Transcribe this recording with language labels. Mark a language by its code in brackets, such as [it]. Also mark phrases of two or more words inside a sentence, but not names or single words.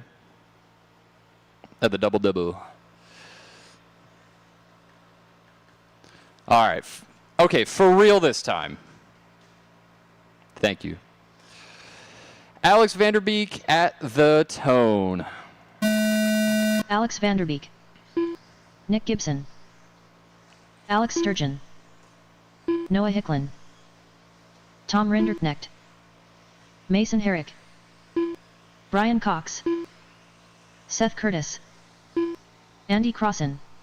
[en] At the double. All right. Okay, for real this time. Thank you. Alex Vanderbeek at the tone. Alex Vanderbeek. Nick Gibson. Alex Sturgeon. Noah Hicklin. Tom Rinderknecht. Mason Herrick. Brian Cox. Seth Curtis. Andy Crossan.